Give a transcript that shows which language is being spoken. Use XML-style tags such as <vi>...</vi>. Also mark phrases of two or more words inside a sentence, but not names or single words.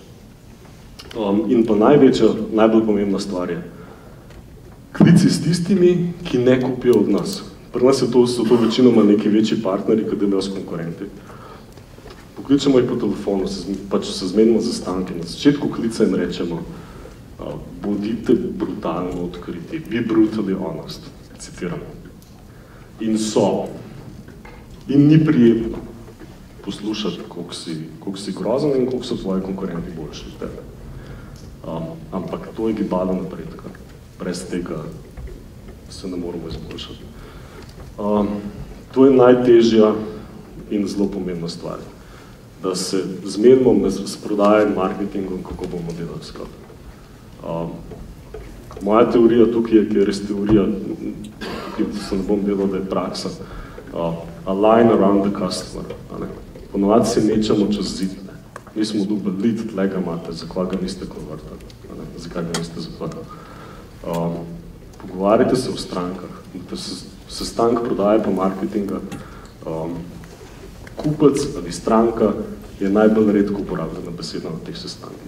<sl>In pa najbolj pomembna stvar je, klici s tistimi, ki ne kupijo od nas. Pri nas so to večinoma neki večji partneri, ki delajo s konkurenti. Pokličemo jih po telefonu, pač se zmenimo za stanke. Na začetku klica jim rečemo, bodite brutalno odkriti,</sl> <en>be brutally honest,</en> <sl>citiram. In so. In ni prijetno poslušati, koliko si grozen in koliko so tvoji konkurenti boljši od tebe. Ampak to je gibalo napredka. Brez tega se ne moramo izboljšati. To je najtežja in zelo pomembna stvar. Da se zmenimo s prodajem, marketingom, kako bomo delali sklad. Moja teorija tukaj je, ker je res teorija, tukaj se ne bom delal, da je praksa.</sl> <en>Align around the customer.</en> <sl>Ponovadi se nečemo čez zid. Mi smo dobili lead, tle ga imate, zakaj ga niste konvertali, zakaj ga niste zaprli. Pogovarjajte se o strankah. Sestank prodaje pa marketinga. Kupec ali stranka je najbolj redko uporabljena beseda na teh sestankih.</sl>